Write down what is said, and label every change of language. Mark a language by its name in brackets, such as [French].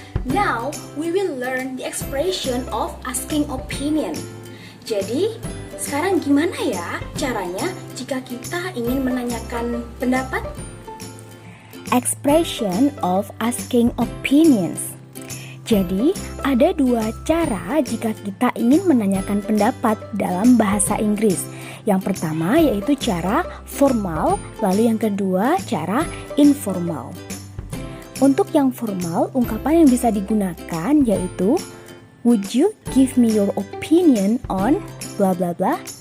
[English] Now we will learn the expression of asking opinion. [Indonesian] Jadi sekarang gimana ya caranya jika kita ingin menanyakan pendapat? [English] Expression of asking opinions. [Indonesian] Jadi, ada dua cara jika kita ingin menanyakan pendapat dalam bahasa Inggris. Yang pertama yaitu cara formal, lalu yang kedua cara informal. Untuk yang formal, ungkapan yang bisa digunakan yaitu [English] would you give me your opinion on bla bla bla.